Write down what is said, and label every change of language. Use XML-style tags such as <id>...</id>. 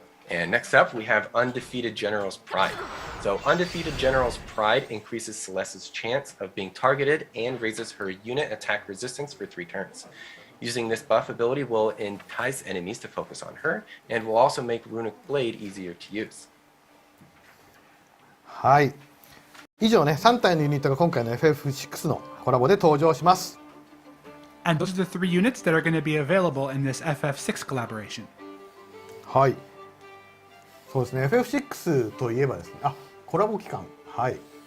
<en>And next up, we have Undefeated General's Pride. So Undefeated General's Pride increases Celeste's chance of being targeted and raises her unit attack resistance for 3 turns. Using this buff ability will entice enemies to focus on her, and will also make Runic Blade easier to use.</en> <ja>はい。以上ね、3体のユニットが今回の FF6 のコラボで登場します。</ja> <en>And those are the 3 units that are going to be available in this FF6 collaboration.</en> <ja>はい。そうですね、FF6 といえばですね、コラボ期間。はい。</ja>